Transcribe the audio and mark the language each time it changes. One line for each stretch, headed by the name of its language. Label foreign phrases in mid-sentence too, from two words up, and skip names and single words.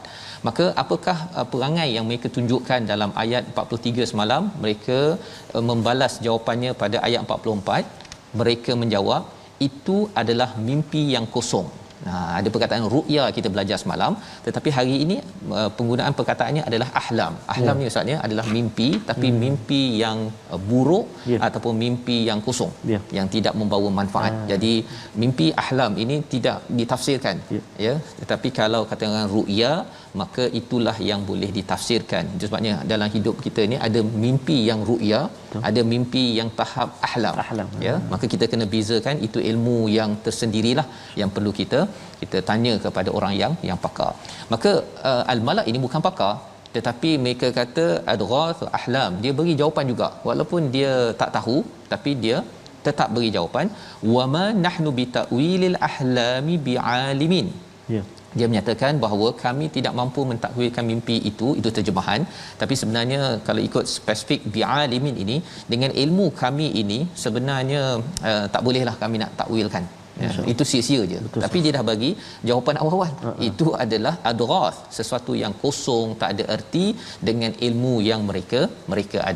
Malay: Maka apakah perangai yang mereka tunjukkan dalam ayat 43 semalam? Mereka membalas jawapannya pada ayat 44. Mereka menjawab itu adalah mimpi yang kosong. Ada perkataan ru'ya kita belajar semalam, tetapi hari ini penggunaan perkataannya adalah ahlam. Ahlam ni ustaz ya adalah mimpi, tapi mimpi yang buruk ataupun mimpi yang kosong, yang tidak membawa manfaat. Jadi mimpi ahlam ini tidak ditafsirkan ya, tetapi kalau katakan ru'ya, maka itulah yang boleh ditafsirkan. Itu sebabnya dalam hidup kita ni ada mimpi yang ru'ya, ada mimpi yang tahap ahlam ya. Maka kita kena bezakan, itu ilmu yang tersendirilah yang perlu kita tanya kepada orang yang pakar. Maka al-malak ini bukan pakar, tetapi mereka kata
Arabic: أضغاث أحلام,
Malay: dia beri jawapan juga walaupun dia tak tahu, tapi dia tetap beri jawapan.
Arabic: وما نحن بتأويل الأحلام بعالمين,
Malay: Ya. dia menyatakan bahawa kami tidak mampu mentakwilkan mimpi itu terjemahan, tapi sebenarnya kalau ikut spesifik bialimin ini, dengan ilmu kami ini sebenarnya tak bolehlah kami nak takwilkan. Ya, itu sia-sia je. Betul, tapi dia dah bagi jawapan awal-awal. Itu adalah adghath, sesuatu yang kosong, tak ada erti dengan ilmu yang mereka ada.